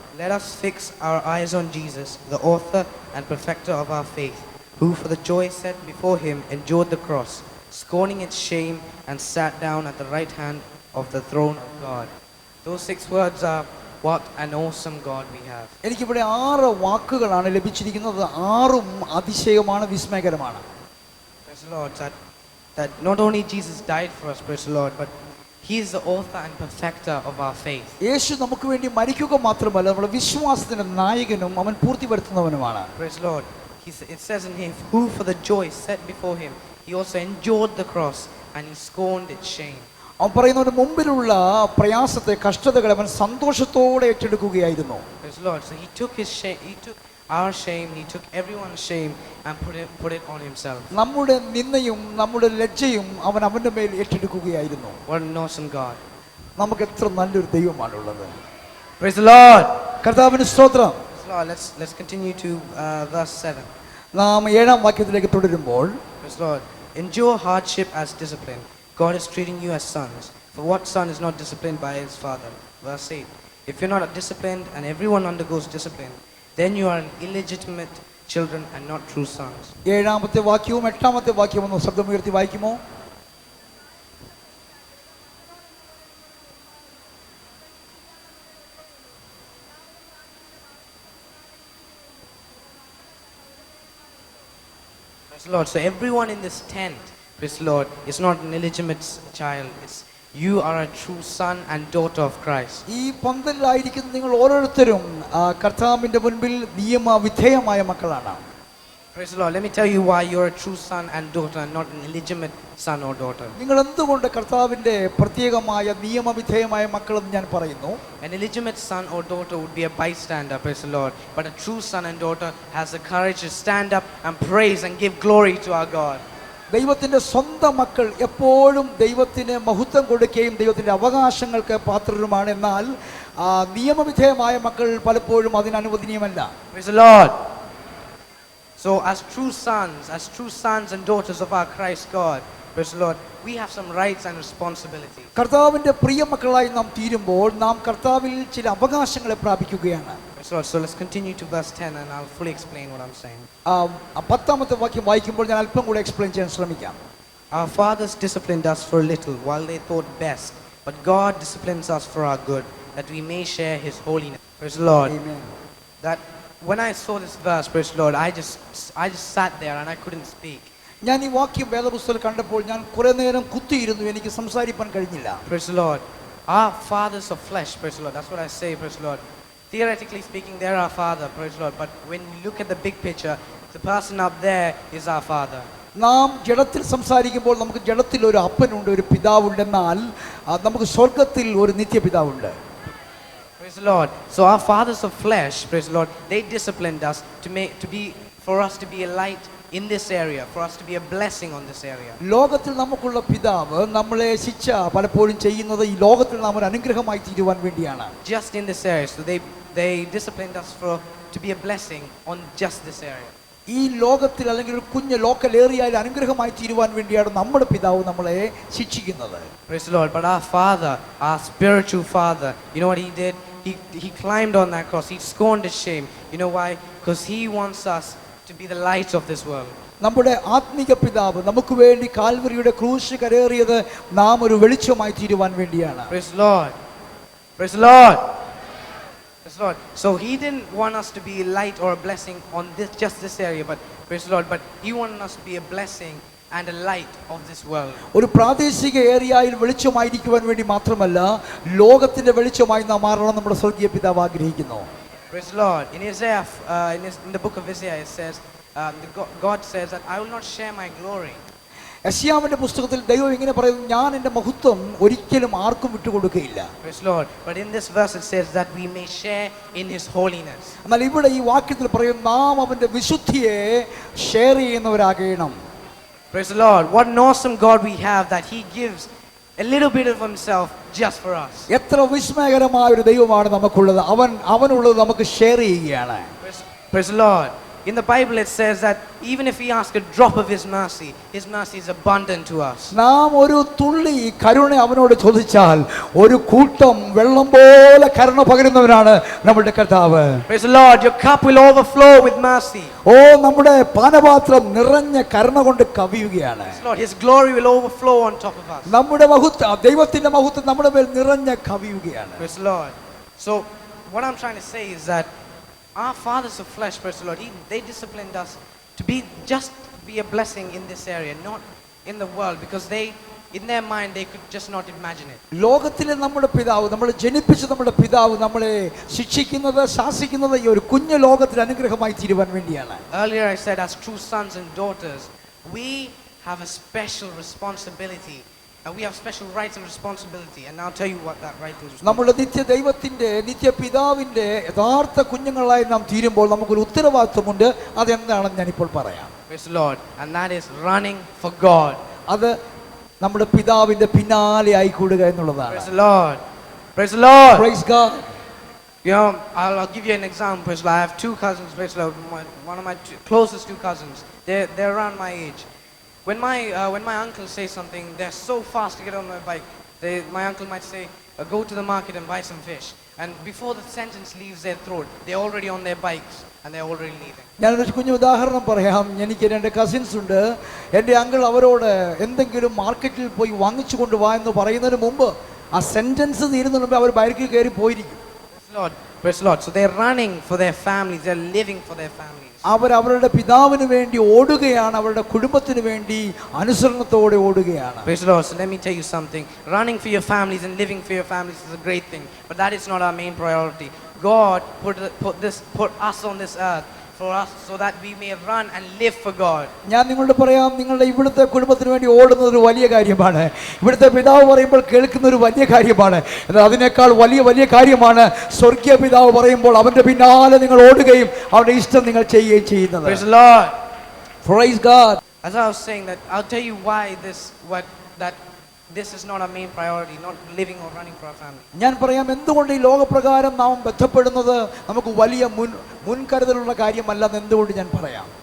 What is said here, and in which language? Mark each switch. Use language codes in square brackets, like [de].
[en] Let us fix our eyes on Jesus, the author and perfecter of our faith, who for the joy set before him endured the cross, scorning its shame, and sat down at the right hand of the throne of God. Those 6 words are what an awesome God we have. [ml] എനിക്കിവിടെ 6 വാക്കുകളാണ് ലഭിച്ചിരിക്കുന്നത്. 6ഉം അതിശയമാണ്, വിസ്മയകരമാണ്. [en] Praise the Lord, that not only Jesus died for us, praise the Lord, but He is the author and perfecter of our faith. [ml] യേശു നമുക്ക് വേണ്ടി മരിക്കുക മാത്രമല്ല, നമ്മുടെ വിശ്വാസത്തിന്റെ നായകനും അവൻ പൂർത്തിവരുത്തുന്നവനുമാണ്. [en] Praise the Lord. It says in him, who for the joy set before him, he also endured the cross and he scorned its shame. [ml] അവൻ പറയുന്നവന്റെ മുമ്പിലുള്ള പ്രയാസത്തെ, കഷ്ടതകളെ അവൻ സന്തോഷത്തോടെ ഏറ്റെടുക്കുകയായിരുന്നു. [en] Praise the Lord. So he took his shame, he took our shame, he took everyone's shame and put it on himself. [ml] നമ്മുടെ നിന്ദയും നമ്മുടെ ലജ്ജയും അവൻ അവന്റെ മേൽ ഏറ്റെടുക്കുകയായിരുന്നു. [en] What an awesome God. [ml] നമുക്ക് എത്ര നല്ലൊരു ദൈവമാണുള്ളത്. [en] Praise the Lord. [ml] കർത്താവിന് സ്തോത്രം. [en] Praise the Lord. Let's continue to verse 7. [ml] നാം 7ാം വാക്യത്തിലേക്ക് തുടരുമ്പോൾ, [en] Praise the Lord. Endure hardship as discipline. God is treating you as sons. For what son is not disciplined by his father? Verse 8. If you're not disciplined and everyone undergoes discipline, then you are illegitimate children and not true sons. [ml] 7ാമത്തെ വാക്യവും 8ാമത്തെ വാക്യവും ഒന്ന് ശബ്ദമുയർത്തി വായിക്കുമോ? [en] Praise the Lord. So everyone in this tent, praise the Lord, is not an illegitimate child. It's you are a true son and daughter of Christ. [ml] ഈ പന്തലിലായിരിക്കുന്ന നിങ്ങൾ ഓരോരുത്തരും കർത്താവിന്റെ മുൻപിൽ നിയമവിധേയമായ മക്കളാണ്. [en] Praise the Lord. Let me tell you why you're a true son and daughter and not an illegitimate son or daughter. [ml] നിങ്ങൾ എന്തുകൊണ്ട് കർത്താവിന്റെ പ്രത്യേകമായ നിയമവിധേയമായ മക്കളെന്ന് ഞാൻ പറയുന്നു? [en] An illegitimate son or daughter would be a bystander, praise the Lord. But a true son and daughter has the courage to stand up and praise and give glory to our God. [ml] ദൈവത്തിന്റെ സ്വന്തം മക്കൾ എപ്പോഴും ദൈവത്തിന് മഹത്വം കൊടുക്കുകയും ദൈവത്തിന്റെ അവകാശങ്ങൾക്ക് പാത്രരുമാണ്. എന്നാൽ നിയമവിധേയമായ മക്കൾ പലപ്പോഴും അതിന് അനുവദനീയമല്ല. [en] Praise the Lord. So as true sons and daughters of our Christ God, praise the Lord, we have some rights and responsibilities. [ml] കർത്താവിന്റെ പ്രിയ മക്കളായി നാം തീരുമ്പോൾ നാം കർത്താവിൽ ചില അവകാശങ്ങളെ പ്രാപിക്കുകയാണ്. [en] Praise the Lord. So let's continue to verse 10 and I'll fully explain what I'm saying. [ml] 10ാമത്തെ വാക്യം വായിക്കുമ്പോൾ ഞാൻ അല്പം കൂടെ [en] explain [ml] ചെയ്യാൻ ശ്രമിക്കാം. [en] Our fathers disciplined us for a little while they thought best, but God disciplines us for our good, that we may share his holiness. Praise the Lord. Amen. That when I saw this verse, praise the Lord, I just sat there and I couldn't speak. [ml] ഞാൻ ഈ വാക്യം വേദപുസ്തകത്തിൽ കണ്ടപ്പോൾ ഞാൻ കുറെ നേരം കുത്തിയിരുന്നു, എനിക്ക് സംസാരിക്കാൻ കഴിഞ്ഞില്ല. [en] Praise the Lord. Our fathers of flesh, praise the Lord. That's what I say, praise the Lord. Theoretically speaking, they're our father, praise the Lord. But when you look at the big picture, the person up there is our father. [ml] നാം ജഡത്തിൽ സംസാരിക്കുമ്പോൾ നമുക്ക് ജഡത്തിൽ ഒരു അപ്പനുണ്ട്, ഒരു പിതാവുണ്ട്. എന്നാൽ നമുക്ക് സ്വർഗത്തിൽ ഒരു നിത്യപിതാവുണ്ട്. [en] Praise the Lord. So our fathers of flesh, praise the Lord, they disciplined us for us to be a light in this area, for us to be a blessing on this area. [ml] ലോകത്തിൽ നമുക്കുള്ള പിതാവ് നമ്മളെ ശിക്ഷ പലപ്പോഴും ചെയ്യുന്നത് ഈ ലോകത്തിൽ നാം ഒരു അനുഗ്രഹമായി തീരുവാൻ വേണ്ടിയാണ്. [en] Just in this area. So they disciplined us to be a blessing on just this area. [ml] ഈ ലോകത്തിൽ അല്ലെങ്കിൽ ഒരു കുഞ്ഞ് [en] local ഏരിയയിൽ [ml] അനുഗ്രഹമായി തീരുവാൻ വേണ്ടിയാണ് നമ്മുടെ പിതാവ് നമ്മളെ ശിക്ഷിക്കുന്നത്. [en] Praise the Lord. But our Father, our spiritual Father, you know what he did? He climbed on that cross. He scorned his shame. You know why? Because he wants us to be the light of this world. [ml] നമ്മുടെ ആത്മീക പിതാവ് നമുക്ക് വേണ്ടി കാൽവരിയുടെ ക്രൂശ് കരേറിയത് നാം ഒരു വെളിച്ചമായി തീരുവാൻ വേണ്ടിയാണ്. [en] Praise the Lord. Praise the Lord. Praise the Lord. So he didn't want us to be a light or a blessing on just this area, but praise the Lord, but he wanted us to be a blessing and a light of this world. [ml] ഒരു പ്രാദേശിക ഏരിയയിൽ വെളിച്ചമായിരിക്കുവാൻ വേണ്ടി മാത്രമല്ല, ലോകത്തിന്റെ വെളിച്ചമായി നാം മാറണം നമ്മുടെ സ്വർഗീയ പിതാവ് ആഗ്രഹിക്കുന്നു. [en] Praise the Lord. In Isaiah, in the book of Isaiah, it says, God says that I will not share my glory. [ml] യെശയ്യാവിന്റെ പുസ്തകത്തിൽ ദൈവം ഇങ്ങനെ പറയുന്നു, ഞാൻ എൻ്റെ മഹത്വം ഒരിക്കലും ആർക്കും വിട്ടുകൊടുക്കുകയില്ല. [en] Praise the Lord. But in this verse it says that we may share in his holiness. [ml] എന്നാൽ ഇവിടെ ഈ വാക്യത്തിൽ പറയും, നാം അവന്റെ വിശുദ്ധിയെ [en] share [ml] ചെയ്യുന്നവരാകണം. [en] Praise the Lord. What an awesome God we have, that he gives a little bit of himself just for us. [ml] എത്ര വിസ്മയകരമായ ഒരു ദൈവമാണ് നമുക്കുള്ളത്. അവനുള്ളത് നമുക്ക് [en] share [ml] ചെയ്യുകയാണ്. [en] Praise the Lord. in the Bible it says that even if we ask a drop of His mercy is abundant to us. [ml] നാം ഒരു തുള്ളി കരുണ അവനോട് ചോദിച്ചാൽ ഒരു കൂട്ടം വെള്ളം പോലെ കരുണ പകരുന്നവനാണ് നമ്മുടെ കർത്താവ്. [en] Praise the Lord. Your cup will overflow with mercy. [ml] ഓ നമ്മുടെ പാനപാത്രം നിറഞ്ഞ കരുണ കൊണ്ട് കവിയുകയാണ്. [en] Praise the Lord. His glory will overflow on top of us. [ml] നമ്മുടെ മഹത്വം, ദൈവത്തിന്റെ മഹത്വം നമ്മുടെ മേൽ നിറഞ്ഞ കവിയുകയാണ്. [en] Praise the Lord. So what I'm trying to say is that our fathers of flesh, praise the Lord, they disciplined us to be a blessing in this area, not in the world, because in their mind they could just not imagine it. [ml] ലോകത്തിലെ നമ്മുടെ പിതാവ്, നമ്മൾ ജനിപ്പിച്ച നമ്മുടെ പിതാവ് നമ്മളെ ശിക്ഷിക്കുന്നത്, ശാസിക്കുന്നത് ഈ ഒരു കുഞ്ഞു ലോകത്തിൽ അനുഗ്രഹമായി തീരുവാൻ വേണ്ടിയാണ്. [en] Earlier I said, as true sons and daughters, we have a special responsibility. We have special rights and responsibility, and I'll tell you what that right is. [ml] നമ്മുടെ നിത്യ ദൈവത്തിന്റെ, നിത്യ പിതാവിന്റെ യഥാർത്ഥ കുഞ്ഞുങ്ങളായി നാം തീരുമ്പോൾ നമുക്കൊരു ഉത്തരവാദിത്വമുണ്ട്. അതെന്താണെന്ന് ഞാനിപ്പോൾ പറയാം. [en] Praise the Lord. And that is running for God. [ml] അത് നമ്മുടെ പിതാവിന്റെ പിന്നാലെ ആയിക്കൂടുക എന്നുള്ളതാണ്. [en] Praise the Lord. Praise the Lord. Praise God. You know, I'll give you an example. Praise the Lord. I have two cousins. Praise the Lord. One of my closest two cousins. They're around my age. When my uncle says something, they're so fast to get on my bike. My uncle might say, go to the market and buy some fish. And before the sentence leaves their throat, they're already on their bikes and they're already leaving. [ml] ഞാനൊരു കുഞ്ഞു ഉദാഹരണം പറയാം. എനിക്ക് രണ്ട് cousins ഉണ്ട്. എൻ്റെ uncle അവരോട് എന്തെങ്കിലും മാർക്കറ്റിൽ പോയി വാങ്ങിച്ചു കൊണ്ടുവാ എന്ന് പറയുന്നതിന് മുമ്പ് ആ [en] sentence [ml] തീരുന്നതിന് മുമ്പ് അവർ ബൈക്കിൽ കയറി പോയിരിക്കും. [en] Praise the Lord. So they're running for their families. They're living for their families. [ml] അവരുടെ പിതാവിന് വേണ്ടി ഓടുകയാണ്, അവരുടെ കുടുംബത്തിന് വേണ്ടി അനുസരണത്തോടെ ഓടുകയാണ്. [en] Praise the Lord. So let me tell you something. Running for your families and living for your families is a great thing, but that is not our main priority. God put us on this earth for us so that we may run and live for God. [ml] ഞാൻ നിങ്ങളോട് പറയാം, നിങ്ങളുടെ ഇവിടുത്തെ കുടുംബത്തിന് വേണ്ടി ഓടുന്നത് ഒരു വലിയ കാര്യമാണ്. ഇവിടുത്തെ പിതാവ് പറയുമ്പോൾ കേൾക്കുന്ന ഒരു വലിയ കാര്യമാണ്. എന്നാൽ അതിനേക്കാൾ വലിയ കാര്യമാണ് സ്വർഗീയ പിതാവ് പറയുമ്പോൾ അവന്റെ പിന്നാലെ നിങ്ങൾ ഓടുകയും അവന്റെ ഇഷ്ടം നിങ്ങൾ ചെയ്യുകയും ചെയ്യുന്നത്. [en] Praise the Lord. Praise God. As I was saying that, I'll tell you why this is not our main priority, not living or running for our family. [ml] ഞാൻ പറയാം എന്തുകൊണ്ട് ഈ ലോകപ്രകാരം നാം ബന്ധപ്പെടുന്നത് നമുക്ക് വലിയ മുൻകരുതലുള്ള കാര്യമല്ലെന്ന് എന്തുകൊണ്ട് ഞാൻ പറയാം.